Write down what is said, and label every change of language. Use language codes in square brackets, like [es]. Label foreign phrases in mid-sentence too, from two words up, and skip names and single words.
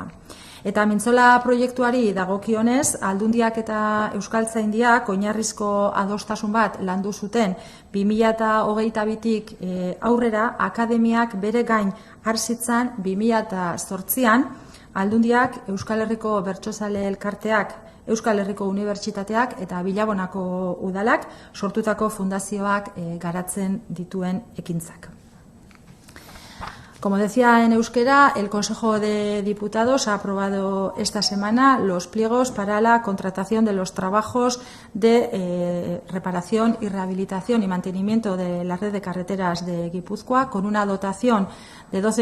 [eu] Eta Mintzola proiektuari dagokionez, Aldundiak eta Euskaltzaindiak oinarrizko adostasun bat landu zuten 2022tik aurrera akademiak bere gain hartzitzan 2008an Aldundiak Euskal Herriko Bertsozale Elkarteak, Euskal Herriko Unibertsitateak eta Bilabonako udalak sortutako fundazioak garatzen dituen ekintzak. [es] Como decía en euskera, el Consejo de Diputados ha aprobado esta semana los pliegos para la contratación de los trabajos de reparación y rehabilitación y mantenimiento de la red de carreteras de Guipúzcoa con una dotación de